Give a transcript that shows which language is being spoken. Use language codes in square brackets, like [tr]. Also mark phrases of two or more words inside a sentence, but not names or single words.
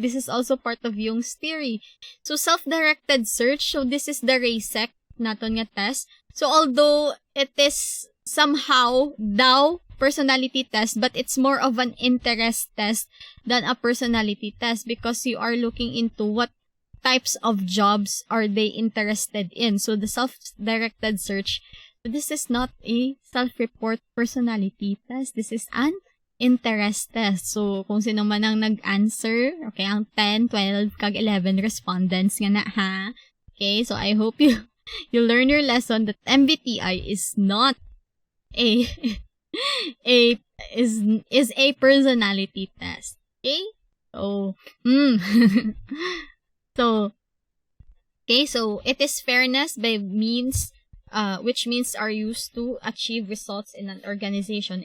[en] This is also part of Jung's theory. So, self-directed search. So, this is the RASEC [hil] naton nga [en] test. So, although it is somehow daw personality test, but it's more of an interest test than a personality test because you are looking into what types of jobs are they interested in. So, the self-directed search, this is not a self-report personality test. This is an interest test. So, [hil] kung sino man ang nag-answer, okay, ang 10, 12, kag 11 respondents nga na, ha? [en] Okay, so I hope you learn your lesson that MBTI is not a is a personality test. Okay? So, so it is fairness by means, which means are used to achieve results in an organization.